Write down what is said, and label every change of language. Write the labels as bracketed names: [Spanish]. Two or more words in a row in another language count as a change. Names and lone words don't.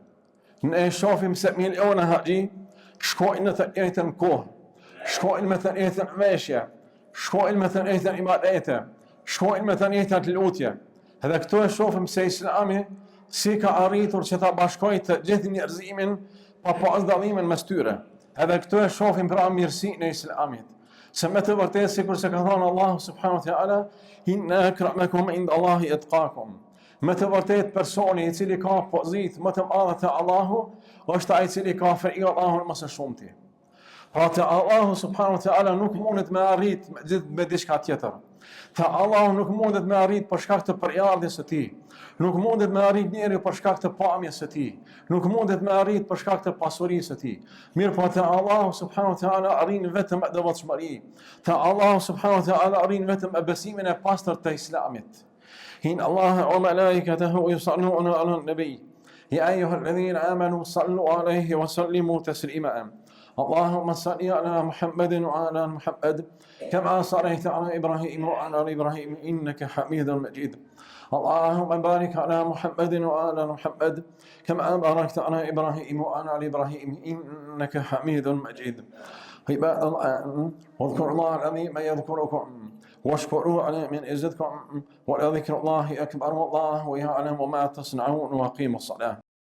[Albanian] Ne shohim se miliona haxhi shkojnë në të njëjtën kohë, shkojnë me të njëjtën veshje, shkojnë me të njëjtën ibadete, shkojnë me të njëjtat lutje. Edhe këto e shohim se Islami si ka arritur që ta bashkojë të gjithë njerëzimin pa pas dallimin mes tyre. Edhe këto e shohim pra mirësinë e Islamit. Se me të vërtetë, sikur se ka thënë Allahu [Arabic] سبحانه وتعالى, إن أكرمكم عند الله أتقاكم. [Albanian] Me të vërtetë, personi i cili ka pozitë më të madhe te Allahu është ai i cili ka frikë Allahun më së shumti. Pra te Allahu [Arabic] سبحانه وتعالى [Albanian] nuk mundet me arrit me diçka tjetër. Te Allahu nuk mundet me arrit për shkak të përjardhjes së tij. Nuk mundet me arrit njeriu për shkak të pamjes së tij. Nuk mundet me arrit për shkak të pasurisë së tij. Mirë po te Allahu [Arabic] سبحانه وتعالى [Albanian] arrin vetëm me devotshmëri. Te Allahu [Arabic] سبحانه وتعالى [Albanian] arrin vetëm me besimin e pastër të Islamit. [Arabic] إن الله وملائكته يصلون على النبي يا أيها الذين آمنوا صلوا عليه وسلموا تسليما اللهم صل على محمد وعلى محمد كما صليت على إبراهيم وعلى آل إبراهيم إنك حميد مجيد اللهم بارك على محمد وعلى محمد كما باركت على إبراهيم وعلى آل إبراهيم إنك حميد مجيد عباد الله واذكروا الله العظيم يذكركم واشكروا على من يزدكم ولذكر الله أكبر والله يعلم ما تصنعون وأقيموا الصلاة